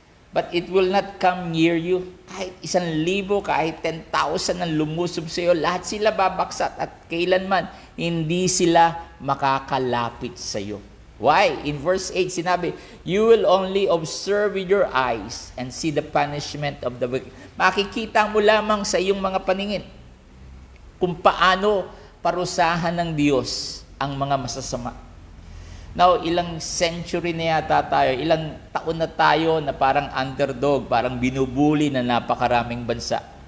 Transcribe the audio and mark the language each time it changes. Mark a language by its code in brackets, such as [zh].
[en] But it will not come near you. [tl] Kahit 1,000, kahit 10,000 ang lumusob sa iyo, lahat sila babaksak at kailanman hindi sila makakalapit sa iyo. [en] Why? In verse 8 sinabi, you will only observe with your eyes and see the punishment of the wicked. [tl] Makikita mo lamang sa iyong mga paningin kung paano parusahan ng Diyos ang mga masasama. Now, ilang century na yata tayo, ilang taon na tayo na parang underdog, parang binubuli na napakaraming bansa.